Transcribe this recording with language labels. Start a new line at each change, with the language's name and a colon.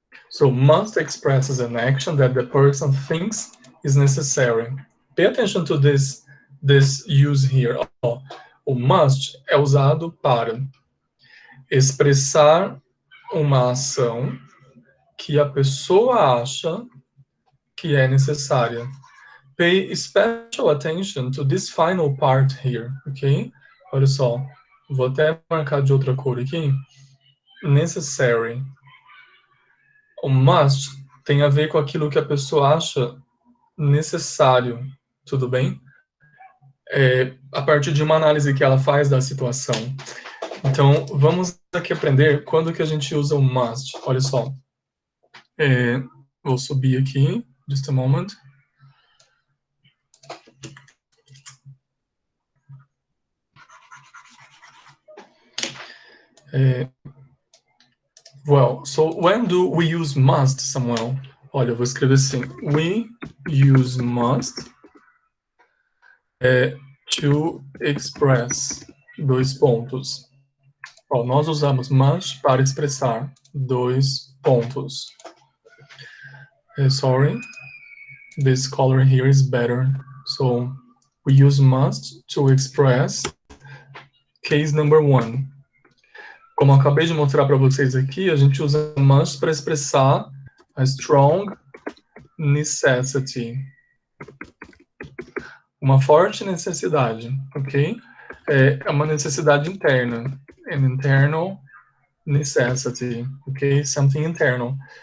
English: So must expresses an action that the person thinks is necessary. Pay attention to this use here.
Portuguese: O must é usado para expressar uma ação que a pessoa acha que é necessária.
English: Pay special attention to this final part here, ok?
Portuguese: Olha só, vou até marcar de outra cor aqui. Necessary. O must tem a ver com aquilo que a pessoa acha necessário, tudo bem? A partir de uma análise que ela faz da situação. Então, vamos aqui aprender quando que a gente usa o must. Olha só. Vou subir aqui,
English: just a moment. Well, so when do we use must, Samuel?
Portuguese: Olha, eu vou escrever assim.
English: We use must to express.
Portuguese: Dois pontos. Ó, nós usamos must para expressar. Dois pontos.
English: Sorry, this color here is better. So we use must to express case number one.
Portuguese: Como eu acabei de mostrar para vocês aqui, a gente usa must para expressar
English: a strong necessity.
Portuguese: Uma forte necessidade, ok? É uma necessidade interna.
English: An internal necessity, ok? Something internal.